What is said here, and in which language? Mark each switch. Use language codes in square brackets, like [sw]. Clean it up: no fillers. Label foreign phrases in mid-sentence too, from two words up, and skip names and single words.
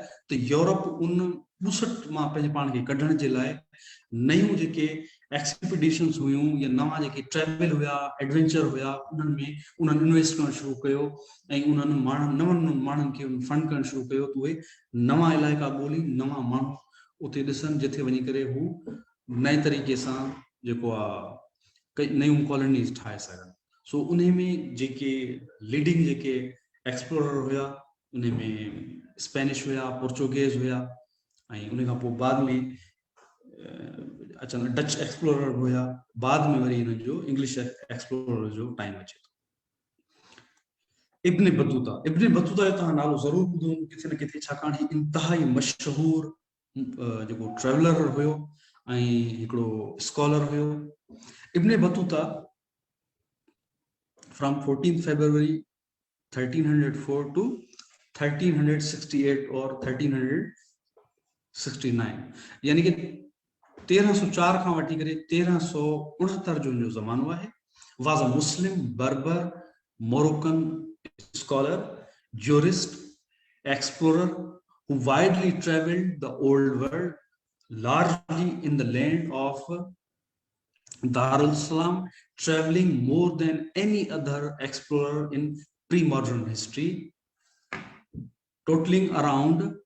[sd] त यूरोप उन ॿुसट मां पंहिंजे पाण खे कढण जे लाइ नयूं जेके एक्सपीडिशन्स हुयूं या नवां जेके ट्रैवल हुया, एडवेंचर हुया, उन्हनि में उन्हनि इन्वेस्ट करणु शुरू कयो ऐं उन्हनि नवनि माण्हुनि खे फंड करणु शुरू कयो त उहे नवां इलाइक़ा ॻोल्ही, नवां माण्हू उते ॾिसनि जिथे वञी करे हू नए तरीक़े सां जेको कई नयूं कॉलोनीज़ ठाहे सघनि। सो उन में जेके लीडिंग जेके एक्सप्लोरर हुआ, उन में स्पेनिश हुआ, पोर्चुगीज़ हुआ, ऐं उन खां पोइ बाद में अचनि [en] Dutch explorer [sd] हुआ, बाद में वरी हिन जो [en] English explorer [sd] जो टाइम अचे थो। इब्न बतूता जो तव्हां नालो ज़रूर ॿुधो किथे न किथे, छाकाणि ही इंतहाई मशहूर जेको ट्रेवलर हुयो ऐं हिकिड़ो स्कॉलर हुयो। इब्न बतूता फ्रॉम 14 फरवरी 1304 to 1368 और 1369, यानी कि 1304 खां वठी करे 1369 जो जो ज़मानो आहे। [en] was a Muslim Berber Moroccan scholar, jurist, explorer who widely traveled the old world, largely in the land of Darul Salam, traveling more than any other explorer in pre-modern history, totaling around